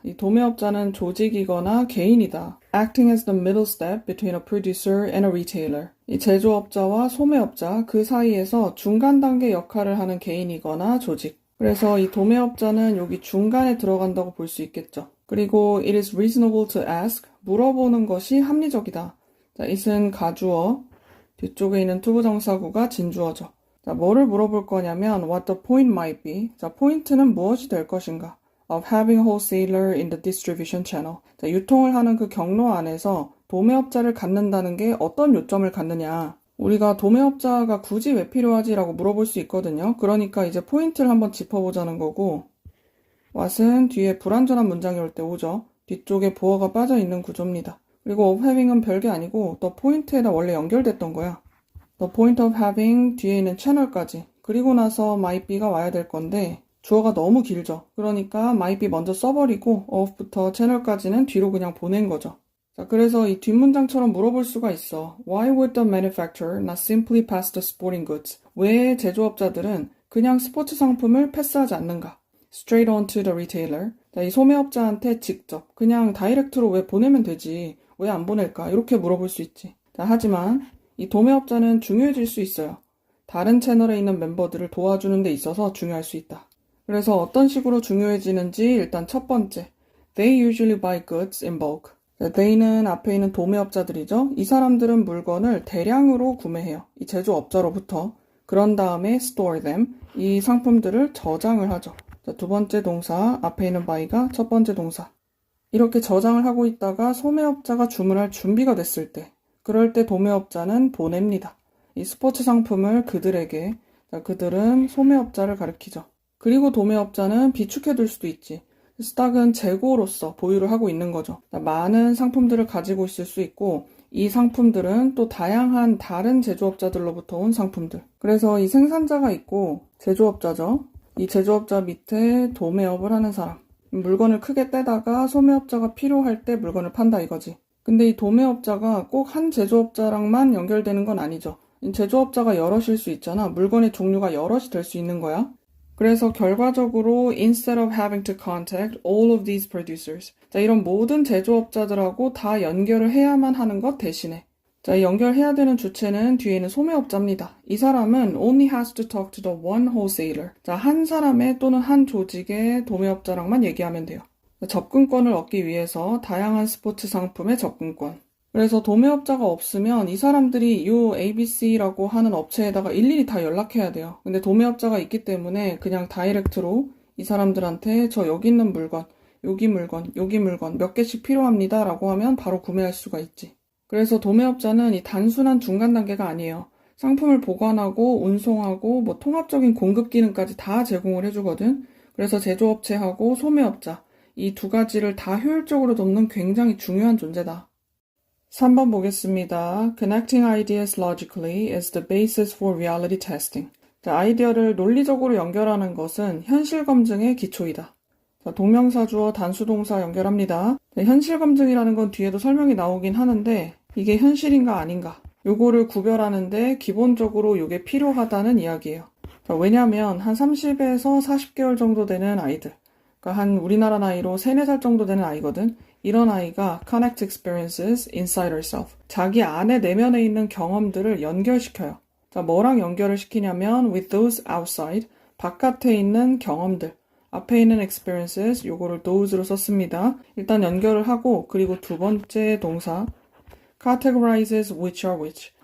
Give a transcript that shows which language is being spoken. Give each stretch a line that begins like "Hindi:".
Korean: 이 도매업자는 조직이거나 개인이다.
English: Acting as the middle step between a producer and a retailer.
Korean: 이 제조업자와 소매업자, 그 사이에서 중간 단계 역할을 하는 개인이거나 조직. 그래서 이 도매업자는 여기 중간에 들어간다고 볼 수 있겠죠.
English: 그리고 it is reasonable to ask,
Korean: 물어보는 것이 합리적이다. 자, it은 가주어, 뒤쪽에 있는 투부정사구가 진주어죠. 자, 뭐를 물어볼 거냐면
English: what the point might be.
Korean: 자, 포인트는 무엇이 될 것인가?
English: Of having a wholesaler in the distribution channel.
Korean: 자, 유통을 하는 그 경로 안에서 도매업자를 갖는다는 게 어떤 요점을 갖느냐. 우리가 도매업자가 굳이 왜 필요하지라고 물어볼 수 있거든요. 그러니까 이제 포인트를 한번 짚어보자는 거고 what은 뒤에 불완전한 문장이 올 때 오죠. 뒤쪽에 보어가 빠져 있는 구조입니다. 그리고
English: of having
Korean: 은 별게 아니고 the point에다 원래 연결됐던 거야.
English: The point of having
Korean: 뒤에 있는 채널까지 그리고 나서
English: might be
Korean: 가 와야 될 건데 주어가 너무 길죠. 그러니까 might be 먼저 써버리고 of부터 채널까지는 뒤로 그냥 보낸 거죠. 자, 그래서 이 뒷문장처럼 물어볼 수가 있어.
English: Why would the manufacturer not simply pass the sporting goods?
Korean: 왜 제조업자들은 그냥 스포츠 상품을 패스하지 않는가?
English: Straight on to the retailer.
Korean: 자, 이 소매업자한테 직접 그냥 다이렉트로 왜 보내면 되지? 왜 안 보낼까? 이렇게 물어볼 수 있지. 자, 하지만 이 도매업자는 중요해질 수 있어요. 다른 채널에 있는 멤버들을 도와주는 데 있어서 중요할 수 있다. 그래서 어떤 식으로 중요해지는지 일단 첫 번째.
English: They usually buy goods in bulk.
Korean: they는 앞에 있는 도매업자들이죠. 이 사람들은 물건을 대량으로 구매해요. 이 제조업자로부터. 그런 다음에
English: store them.
Korean: 이 상품들을 저장을 하죠. 자, 두 번째 동사, 앞에 있는 buy가 첫 번째 동사. 이렇게 저장을 하고 있다가 소매업자가 주문할 준비가 됐을 때 그럴 때 도매업자는 보냅니다. 이 스포츠 상품을 그들에게, 자, 그들은 소매업자를 가리키죠. 그리고 도매업자는 비축해둘 수도 있지. 스탁은 재고로서 보유를 하고 있는 거죠. 자, 많은 상품들을 가지고 있을 수 있고 이 상품들은 또 다양한 다른 제조업자들로부터 온 상품들. 그래서 이 생산자가 있고 제조업자죠. 이 제조업자 밑에 도매업을 하는 사람. 물건을 크게 떼다가 소매업자가 필요할 때 물건을 판다 이거지. 근데 이 도매업자가 꼭 한 제조업자랑만 연결되는 건 아니죠. 제조업자가 여럿일 수 있잖아. 물건의 종류가 여럿이 될 수 있는 거야. 그래서 결과적으로
English: instead of having to contact all of these producers.
Korean: 자, 이런 모든 제조업자들하고 다 연결을 해야만 하는 것 대신에. 자, 연결해야 되는 주체는 뒤에 있는 소매업자입니다. 이 사람은
English: only has to talk to the one wholesaler.
Korean: 자, 한 사람의 또는 한 조직의 도매업자랑만 얘기하면 돼요. 접근권을 얻기 위해서 다양한 스포츠 상품의 접근권. 그래서 도매업자가 없으면 이 사람들이 요 ABC라고 하는 업체에다가 일일이 다 연락해야 돼요. 근데 도매업자가 있기 때문에 그냥 다이렉트로 이 사람들한테 저 여기 있는 물건, 여기 물건, 여기 물건 몇 개씩 필요합니다 라고 하면 바로 구매할 수가 있지. 그래서 도매업자는 이 단순한 중간 단계가 아니에요. 상품을 보관하고 운송하고 뭐 통합적인 공급 기능까지 다 제공을 해주거든. 그래서 제조업체하고 소매업자 이 두 가지를 다 효율적으로 돕는 굉장히 중요한 존재다. 3번 보겠습니다.
English: Connecting ideas logically is the basis for reality testing.
Korean: 자, 아이디어를 논리적으로 연결하는 것은 현실 검증의 기초이다. 자, 동명사 주어 단수동사 연결합니다. 네, 현실 검증이라는 건 뒤에도 설명이 나오긴 하는데 이게 현실인가 아닌가 요거를 구별하는데 기본적으로 요게 필요하다는 이야기예요. 자, 왜냐면 한 30에서 40개월 정도 되는 아이들 그러니까 한 우리나라 나이로 3, 4살 정도 되는 아이거든. 이런 아이가
English: connect experiences inside herself.
Korean: 자기 안에 내면에 있는 경험들을 연결시켜요. 자, 뭐랑 연결을 시키냐면
English: with those outside,
Korean: 바깥에 있는 경험들. 앞에 있는 experiences, 요거를 those로 썼습니다. 일단 연결을 하고 그리고 두 번째 동사
English: categorizes which are which.